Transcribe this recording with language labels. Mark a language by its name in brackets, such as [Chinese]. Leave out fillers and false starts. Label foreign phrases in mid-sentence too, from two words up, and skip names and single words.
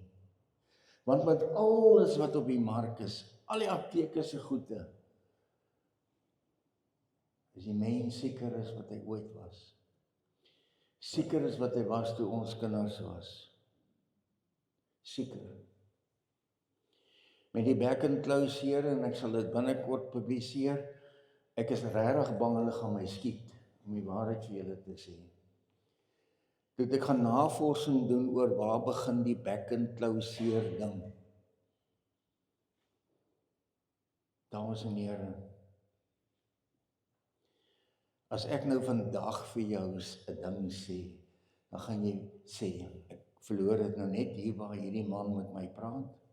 [Afrikaans] Want met alles wat op die mark is, al die apteke se goede, is die mens sieker as wat hy ooit was. Sieker as wat hy was toe ons kinders was. Sieker. Met die back and claw seer, en ek sal dit binnekort publiseer, ek is regtig bang hulle gaan my skiet, om die waarheid vir julle te sê. Toe ek gaan navorsing doen oor waar begin die back and claw seer ding. Dames en here, as ek nou vandag vir jou 'n ding sê, dan gaan jy sê, ek verloor dit nou net hier waar hierdie man met my praat.